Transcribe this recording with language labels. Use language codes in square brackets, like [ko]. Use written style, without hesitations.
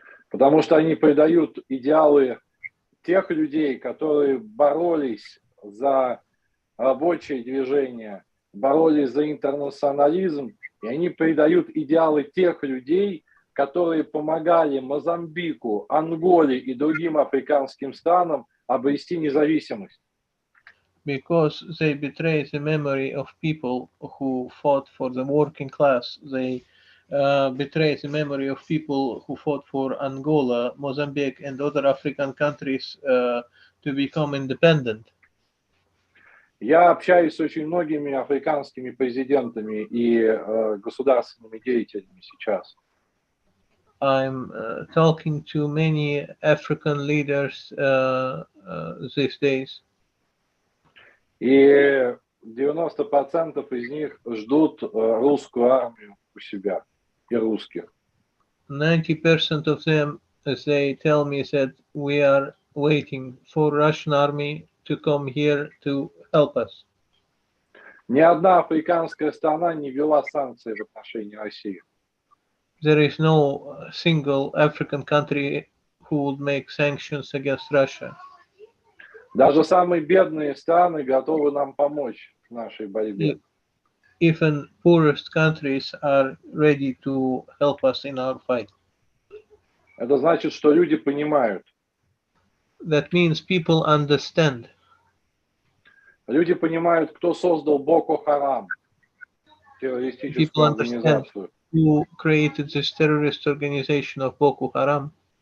[ru] Потому что они предают идеалы тех людей, которые боролись за рабочее движение, боролись за интернационализм, и они предают идеалы тех людей, которые помогали Мозамбику, Анголе и другим африканским странам обрести независимость. [en] Because they betray the memory of people who fought for the working class. They betray the memory of people who fought for Angola, Mozambique, and other African countries to become independent. [ru] Я общаюсь с очень многими африканскими президентами и государственными деятелями сейчас. [en] I'm talking to many African leaders these days. [ru] И 90% из них ждут русскую армию у себя и русских. [en] 90% of them, as they tell me, said we are waiting for Russian army to come here to help us. [ru] Ни одна африканская страна не ввела санкции в отношении России. [en] There is no single African country who would make sanctions against Russia. [ru] Даже самые бедные страны готовы нам помочь в нашей борьбе. [en] Even poorest countries are ready to help us in our fight. [ru] Это значит, что люди понимают. [en] That means people understand. [ru] Люди понимают, кто создал Боко-Харам, террористическую организацию. [en] Who created this terrorist organization of Boko Haram.